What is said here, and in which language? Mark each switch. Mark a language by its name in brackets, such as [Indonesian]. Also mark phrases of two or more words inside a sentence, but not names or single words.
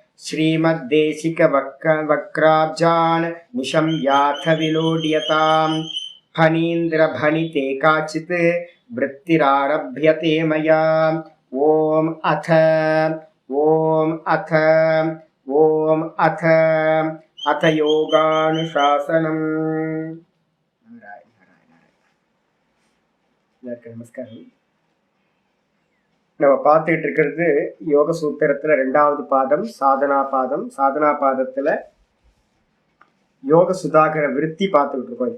[Sanskrit] श्रीमद्देशिकवक्राब्जान् निशम्याथ विलोड्यताम् फणीन्द्रभणिते काचित् वृत्तिरारभ्यते मया। ॐ अथ अथ योगानुशासनम्। [Tamil] நமஸ்காரம். நம்ம பார்த்துட்டு இருக்கிறது யோக சூத்திரத்துல 2வது பாதம் சாதனா பாதம். சாதனா பாதத்துல யோக சுதாகர விருத்தி பார்த்துக்கிட்டு இருக்கோம்.